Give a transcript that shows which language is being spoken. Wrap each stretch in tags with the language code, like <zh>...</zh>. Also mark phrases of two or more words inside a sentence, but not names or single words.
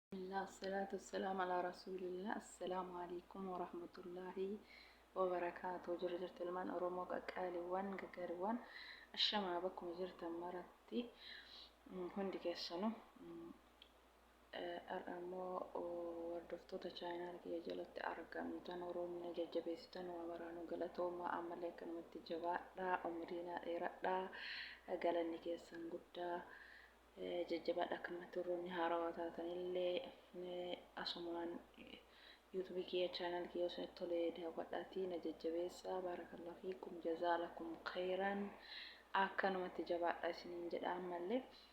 <ar>بسم الله، الصلاة والسلام على رسول الله. السلام عليكم ورحمة الله وبركاته.</ar> <om>Jirtan man oromo qaqqaaliwwan gaggariwwan ashamaa bakkuma jirtan maratti hundi keessanu ammoo hordoftoota chaanaal kiyya jalatti argamtan Oromoon jajjabeessitan waraanuu galatooma ammallee akkanumatti jabaadhaa umriina dheeradhaa galanni keessan guddaa jajjabaadha akkanumatti Oromoonni haarawaa taatanillee asumaan YouTube kiyya chaanaal kiyya osoo tolee daawwadhaatii na jajjabeessaa</om> <ar>بارك الله فيكم جزاكم خيرا</ar> <om>akkanumatti jabaadha isiniin jedha ammallee</om>